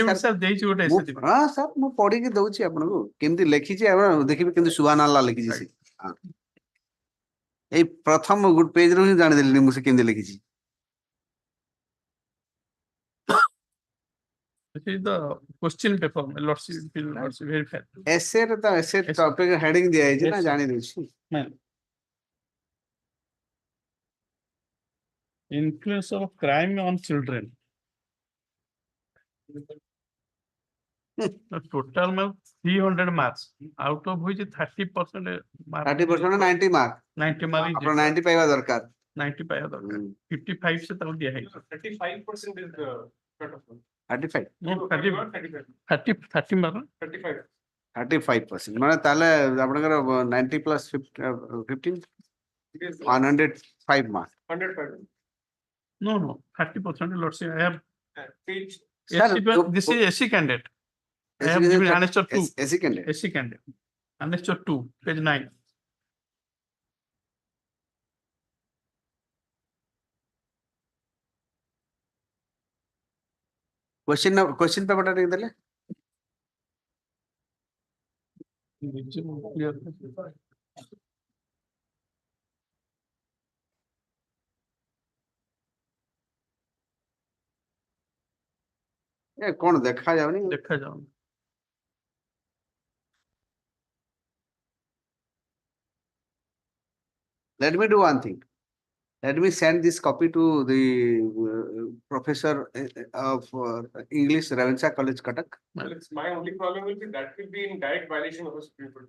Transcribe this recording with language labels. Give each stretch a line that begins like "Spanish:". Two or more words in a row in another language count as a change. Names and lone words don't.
Odia: ଦେଇଛି ଗୋଟେ ହଁ ସାର୍ ମୁଁ ପଢିକି ଦଉଛି ଆପଣଙ୍କୁ କେମିତି ଲେଖିଛି ଆପଣ ଦେଖିବି କେମିତି ସୁହାନାଲା ଲେଖିଛି ସେ ଏଇ ପ୍ରଥମ ଗୋଟେ ପେଜରୁ ହିଁ ଜାଣିଦେଲି ମୁଁ ସେ କେମିତି ଲେଖିଛି.
English: This is the question paper, lordship, very fair.
Odia: ଏସେ ରେ ତ
English: essay topic heading
Odia: ଦିଆଯାଇଛି ନା ଜାଣି ଦଉଛି.
English: Influence of crime on children. The total mark 300 marks, out of which 30% mark.
Odia: 30% ନା 90 ମାର୍କ
English: 90 mark.
Odia: ଆପଣ 90 ପାଇବା ଦରକାର. 90 ପାଇବା ଦରକାର. 55 ସେ ତାକୁ ଦିଆ ହେଇଛି.
English: 35% is the cutoff. 35 No, 30 mark.
Odia: 35% ମାନେ ତାହେଲେ ଆପଣଙ୍କର 90 plus 15 105 mark.
English: 105. No, 30% lordship. I have Sir, this is SC candidate. I have SC given annexure 2. SC candidate. SC candidate. Annexure 2, page 9. question paper
Odia: ଟା ଟିକେ ଦେଲେ. ଏ କଣ ଦେଖା ଯାଉନି. ଦେଖାଯାଉନି.
English: Let me do one thing. Let me send this copy to the professor of English, Ravenshaw College, Cuttack. Well, it's my only problem will be that will be in direct violation of the Supreme Court.